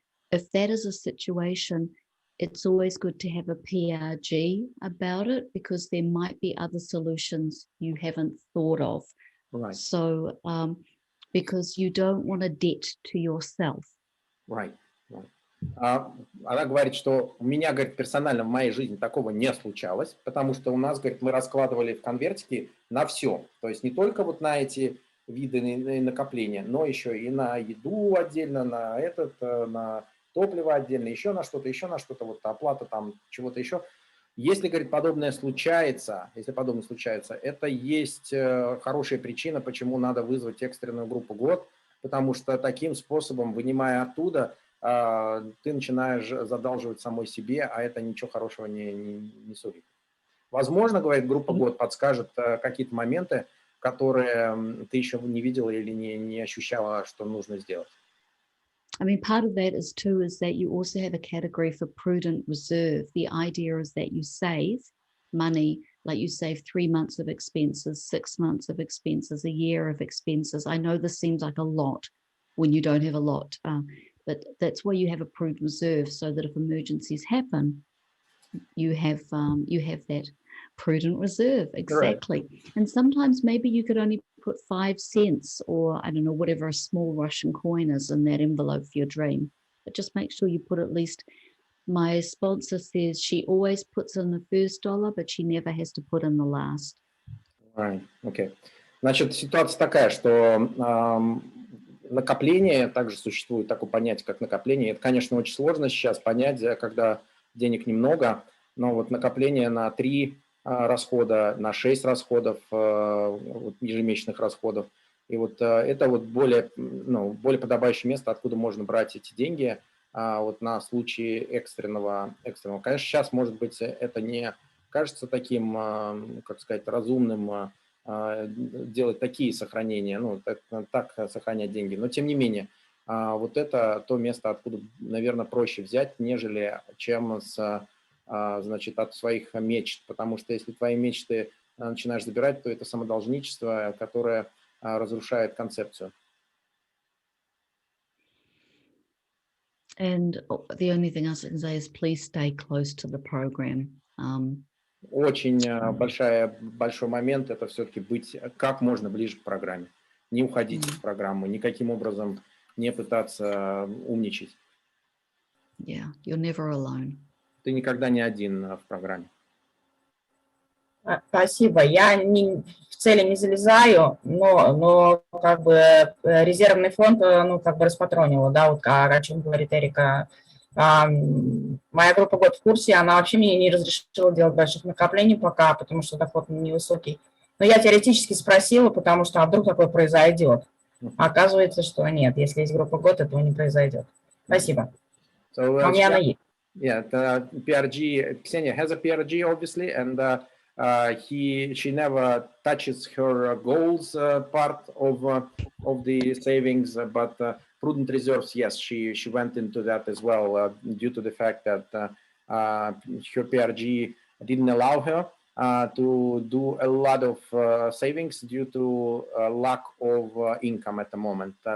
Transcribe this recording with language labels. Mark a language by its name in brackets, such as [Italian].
[English] If that is a situation, it's always good to have a PRG about it because there might be other solutions you haven't thought of. Right. So, because you don't want a debt to yourself. Right. [Russian] Она говорит, что у меня, говорит, персонально в моей жизни такого не случалось, потому что у нас, говорит, мы раскладывали в конвертики на все. То есть не только вот на эти виды накопления, но еще и на еду отдельно, на топливо отдельно, еще на что-то, вот оплата там чего-то еще. Если, говорит, подобное случается, это есть хорошая причина, почему надо вызвать экстренную группу ГОД, потому что таким способом, вынимая оттуда, ты начинаешь задалживать самой себе, а это ничего хорошего не сулит. Возможно, говорит, группа ГОД подскажет какие-то моменты, которые ты еще не видела или не ощущала, что нужно сделать. [English] I mean, part of that is that you also have a category for prudent reserve. The idea is that you save money, like you save 3 months of expenses, 6 months of expenses, a year of expenses. I know this seems like a lot when you don't have a lot, but that's why you have a prudent reserve, so that if emergencies happen, you have that prudent reserve. Exactly. Right. And sometimes maybe you could only put 5 cents or I don't know, whatever a small Russian coin is in that envelope for your dream. But just make sure you put at least, my sponsor says she always puts in the first dollar, but she never has to put in the last. Right. Okay. [Russian] Значит, ситуация такая, что накопление, также существует такое понятие, как накопление. Это, конечно, очень сложно сейчас понять, когда денег немного, но вот накопление на 3 расхода, на 6 расходов, ежемесячных расходов. И вот это вот более подобающее место, откуда можно брать эти деньги вот на случай экстренного. Конечно, сейчас, может быть, это не кажется таким, как сказать, разумным делать такие сохранения, так сохранять деньги. Но, тем не менее, вот это то место, откуда, наверное, проще взять, нежели чем значит, от своих мечт. Потому что если твои мечты начинаешь забирать, то это самодолжничество, которое разрушает концепцию. [English] And the only thing else I can say is please stay close to the program. [Russian] Очень большой момент – это все-таки быть как можно ближе к программе. Не уходить в программу, никаким образом не пытаться умничать. [English] Yeah, you're never alone. [Russian] Ты никогда не один в программе. Спасибо. Я в цели не залезаю, но как бы резервный фонд, ну, как бы распатронила, да, вот о чем говорит Эрика. Моя группа год в курсе, она вообще мне не разрешила делать больших накоплений пока, потому что доход невысокий. Но я теоретически спросила, потому что вдруг такое произойдет. А оказывается, что нет, если есть группа год, этого не произойдет. Спасибо. У меня она есть. [English] Yeah, the PRG, Ksenia has a PRG, obviously, and she never touches her goals part of the savings, but prudent reserves, yes, she went into that as well due to the fact that her PRG didn't allow her to do a lot of savings due to lack of income at the moment.